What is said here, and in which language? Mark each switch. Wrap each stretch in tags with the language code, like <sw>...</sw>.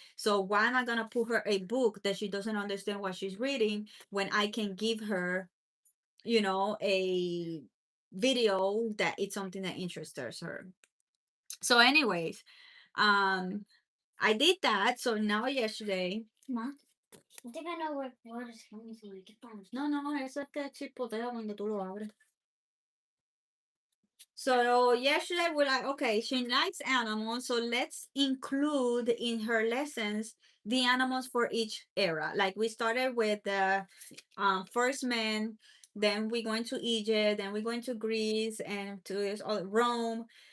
<en>So why am I gonna put her a book that she doesn't understand what she's reading when I can give her, a video that it's something that interests her. So anyways, um I did that. So now yesterday, Ma, I think I know where water is coming from. Like, get down.</en> <es>no, no, eso es que chipotea cuando tú lo abres.</es> <en>So yesterday we're like, okay, she likes animals, so let's include in her lessons the animals for each era. Like we started with the first man, then we're going to Egypt, then we're going to Greece and to Rome.</en>